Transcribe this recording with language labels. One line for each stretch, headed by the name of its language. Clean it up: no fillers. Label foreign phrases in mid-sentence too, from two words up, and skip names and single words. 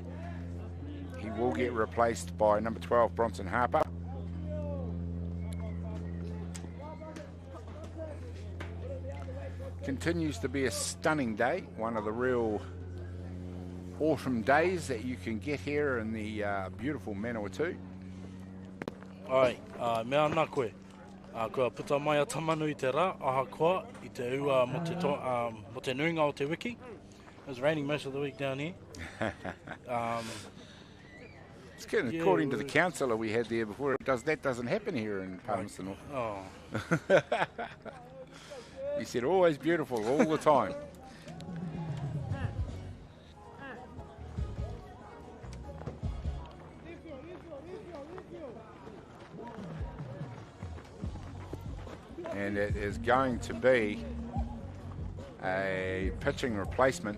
English: He will get replaced by number 12, Bronson Harper. Continues to be a stunning day, one of the real autumn days that you can get here in the beautiful Manawatū.
Māori: Ai, mea ana koe. Kua puta mai a tamanu I te rā, aha koa, I te ua mo te nuinga o te wiki.
English: It was raining most of the week down here. It's good, yeah, according to the councillor we had there before, that doesn't happen here in Palmerston. Oh. He said always beautiful all the time. And it is going to be a pitching replacement.